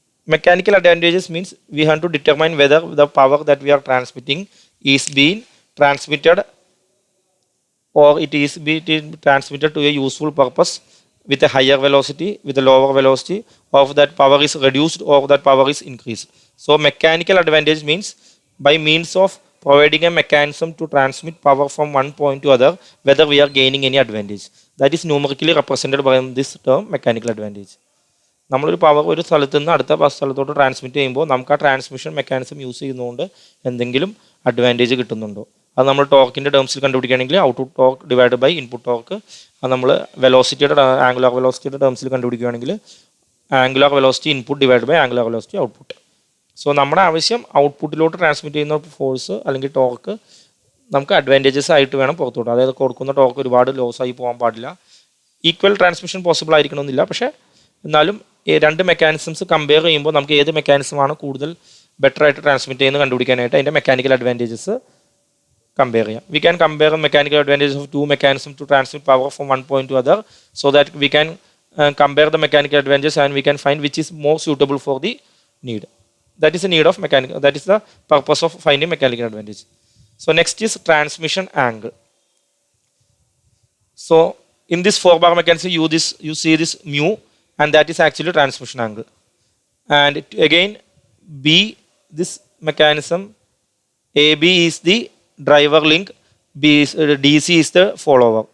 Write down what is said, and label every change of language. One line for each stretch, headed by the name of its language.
English: Mechanical advantages means we have to determine whether the power that we are transmitting is being transmitted, or it is being transmitted to a useful purpose with a higher velocity, with a lower velocity, or that power is reduced or that power is increased. So mechanical advantage means by means of providing a mechanism to transmit power from one point to other, whether we are gaining any advantage. That is numerically represented by this term mechanical advantage.
Malayalam: നമ്മളൊരു power ഒരു സ്ഥലത്ത് നിന്ന് അടുത്ത സ്ഥലത്തോട്ട് transmit ചെയ്യുമ്പോൾ നമുക്ക് ആ transmission mechanism use ചെയ്യുന്നതുകൊണ്ട് എന്തെങ്കിലും അഡ്വാൻറ്റേജ് കിട്ടുന്നുണ്ടോ? അത് നമ്മൾ ടോർക്കിൻ്റെ ടേംസിൽ കണ്ടുപിടിക്കുകയാണെങ്കിൽ output torque divide by input torque, അത് നമ്മൾ വെലോസിറ്റിയുടെ angular വെലോസിറ്റിയുടെ ടേംസിൽ കണ്ടുപിടിക്കുകയാണെങ്കിൽ angular velocity input divide by angular velocity output. So നമ്മുടെ ആവശ്യം ഔട്ട്പുട്ടിലോട്ട് ട്രാൻസ്മിറ്റ് ചെയ്യുന്ന ഫോഴ്സ് അല്ലെങ്കിൽ ടോർക്ക് നമുക്ക് അഡ്വാൻറ്റേജസ് ആയിട്ട് വേണം പുറത്തോട്ട്. അതായത് കൊടുക്കുന്ന ടോർക്ക് ഒരുപാട് ലോസ് ആയി പോകാൻ പാടില്ല. ഈക്വൽ ട്രാൻസ്മിഷൻ പോസിബിൾ ആയിരിക്കണമെന്നില്ല, പക്ഷേ എന്നാലും രണ്ട് മെക്കാനിസംസ് കമ്പയർ ചെയ്യുമ്പോൾ നമുക്ക് ഏത് മെക്കാനിസമാണ് കൂടുതൽ ബെറ്റർ ആയിട്ട് ട്രാൻസ്മിറ്റ് ചെയ്യുന്നത് കണ്ടുപിടിക്കാനായിട്ട് അതിൻ്റെ മെക്കാനിക്കൽ അഡ്വാൻറ്റേജസ് കമ്പയർ ചെയ്യാം.
English: We can compare mechanical advantages of two mechanism to transmit power from one point to other, so that we can compare the mechanical advantages and we can find which is more suitable for the need. That is the need of mechanical, that is the purpose of finding mechanical advantage. So next is transmission angle. So in this 4-bar mechanism you see this mu, and that is actually transmission angle. And again B, this mechanism AB is the driver link, B is, DC is the follower.